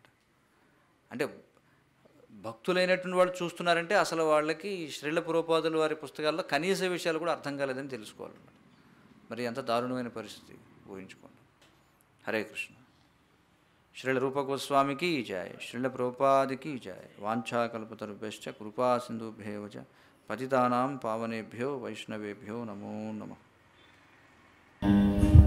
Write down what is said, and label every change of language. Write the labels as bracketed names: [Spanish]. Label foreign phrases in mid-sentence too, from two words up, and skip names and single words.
[Telugu] అంటే భక్తులైనటువంటి వాళ్ళు చూస్తున్నారంటే అసలు వాళ్ళకి శ్రీల ప్రభుపాదుల వారి పుస్తకాల్లో కనీస విషయాలు కూడా అర్థం కాలేదని తెలుసుకోవాలన్నమాట. మరి ఎంత దారుణమైన పరిస్థితి ఊహించుకోండి. హరే కృష్ణ. శ్రీల రూప గోస్వామికి జయ, శ్రీల ప్రభుపాదికి జయ. [Sanskrit] వాంఛాకల్పతరుభ్యశ్చ కృపా సింధుభ్యేవ చ పతితానాం పావనేభ్యో వైష్ణవేభ్యో నమో నమః.